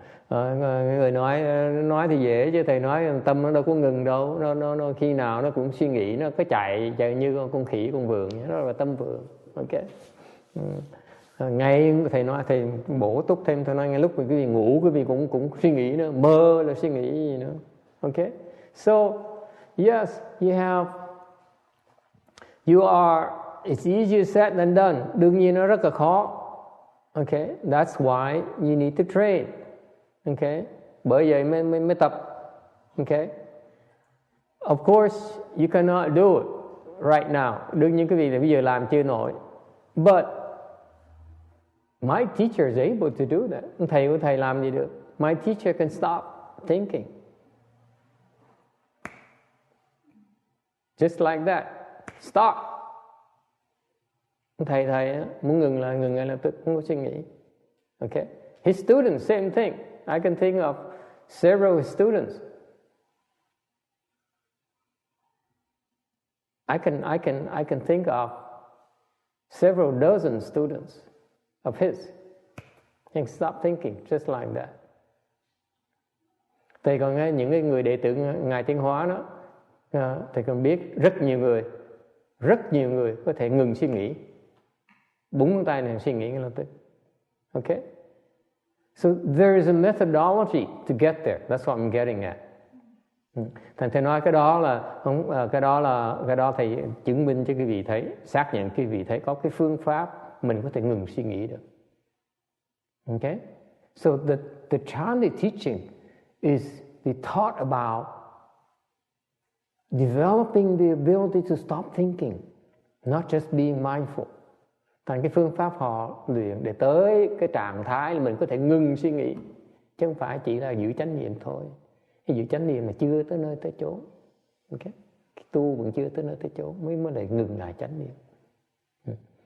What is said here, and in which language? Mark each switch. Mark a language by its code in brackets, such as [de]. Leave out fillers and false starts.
[vi] Người nói thì dễ chứ thầy nói tâm nó đâu có ngừng đâu, nó khi nào nó cũng suy nghĩ, nó có chạy như con khỉ con vượn, đó là tâm vượn. Ok. Ngay thầy nói, thầy bổ túc thêm, thầy nói ngay lúc mà quý vị ngủ quý vị cũng suy nghĩ nữa, mơ là suy nghĩ gì nữa. [en] Ok. So yes, it's easier said than done. [vi] Đương nhiên nó rất là khó. [en] Okay, that's why you need to train. Okay, [vi] bởi vậy mới tập. [en] Okay, of course you cannot do it right now. [vi] Đương nhiên quý vị bây giờ làm chưa nổi. [en] But my teacher is able to do that. [vi] Thầy của thầy làm gì được? [en] My teacher can stop thinking. Just like that. Stop. [vi] Thầy muốn ngừng ngay lập tức, không có suy nghĩ. [en] Okay. His students, same thing. I can think of several students. I can think of several dozen students of his. And stop thinking just like that. [vi] Thầy còn nghe những cái người đệ tử Ngài Tiến Hóa đó, thầy còn biết rất nhiều người có thể ngừng suy nghĩ. Búng ngón tay này suy nghĩ ngay lập tức. [en] Okay? So there is a methodology to get there. That's what I'm getting at. [vi] Thầy nói cái đó thầy chứng minh cho quý vị thấy, xác nhận quý vị thấy có cái phương pháp mình có thể ngừng suy nghĩ được. [en] Okay? So the Chandi teaching is the thought about developing the ability to stop thinking, not just being mindful. [vi] Thành cái phương pháp họ luyện để tới cái trạng thái là mình có thể ngừng suy nghĩ, chứ không phải chỉ là giữ chánh niệm thôi. Cái giữ chánh niệm là chưa tới nơi tới chỗ. Okay? Cái tu vẫn chưa tới nơi tới chỗ mới lại ngừng lại chánh niệm.